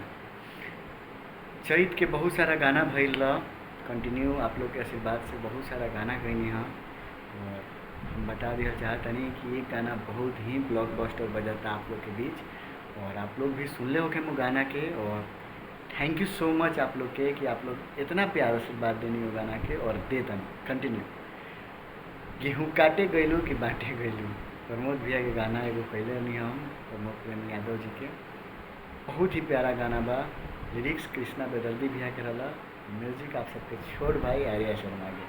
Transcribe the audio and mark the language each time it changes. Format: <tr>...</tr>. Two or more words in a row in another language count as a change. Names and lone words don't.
<bho>चैत के बहुत सारा गाना भइल कंटिन्यू आप लोग के आशीर्वाद से बहुत सारा गाना गईनी हाँ। और हम बता दिया चाहतनी कि एक गाना बहुत ही ब्लॉकबस्टर बजाता आप लोग के बीच और आप लोग भी सुन ले होके वो गाना के। और</bho> <en>thank you so much</en> <bho>आप लोग के कि आप लोग इतना प्यार आशीर्वाद देनी हो गाना के और देतन कंटिन्यू। गेहूँ काटे गइलू कि बाँटे गइलू प्रमोद भैया के गाना एगो कइले रहनी हम प्रमोद प्रेम यादव जी के। बहुत ही प्यारा गाना बा। लिरिक्स कृष्णा बेदर्दी भैया के रहला, म्यूजिक आप सबके छोट भाई आर्या शर्मा के।</bho>